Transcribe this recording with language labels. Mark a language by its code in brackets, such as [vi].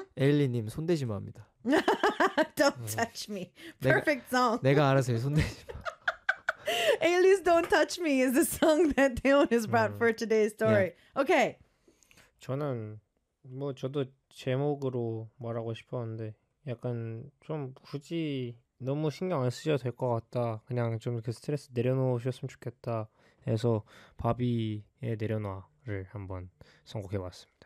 [ko] 에일리님 손대지마 합니다. [en] Don't touch me. Perfect song. [ko] 내가 알아서 해, 손대지마. [en] Ailey's Don't Touch Me is the song that Taeyeon has brought for today's story. Yeah. Okay. [ko] 저는 뭐 저도 제목으로 말하고 싶었는데 약간 좀 굳이 너무 신경 안 쓰셔도 될것 같다. 그냥 좀그 스트레스 내려놓으셨으면 좋겠다. 해서 바비의 내려놔를 한번 선곡해 봤습니다.